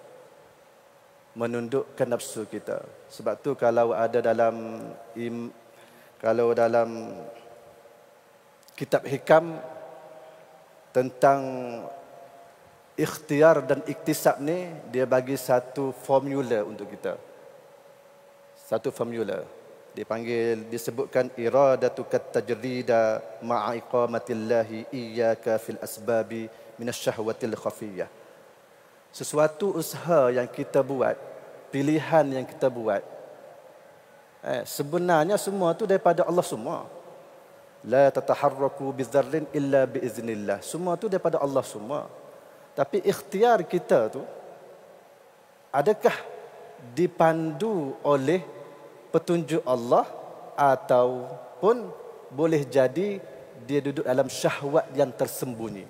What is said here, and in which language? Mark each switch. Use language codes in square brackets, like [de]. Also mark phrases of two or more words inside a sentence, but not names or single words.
[ms] Menundukkan nafsu kita. Sebab tu kalau dalam kitab hikam tentang ikhtiar dan iktisab ni, dia bagi satu formula untuk kita. Satu formula. [ar] Disebutkan إرادتك التجريد مع إقامة الله إياك في الأسباب من الشهوة الخفية. [ms] Sesuatu usaha yang kita buat, pilihan yang kita buat, sebenarnya semua tu daripada Allah semua. [ar] لا تتحرك ذرة إلا بإذن الله. [ms] Semua tu daripada Allah semua. Tapi ikhtiar kita tu, adakah dipandu oleh petunjuk Allah, ataupun boleh jadi dia duduk dalam syahwat yang tersembunyi.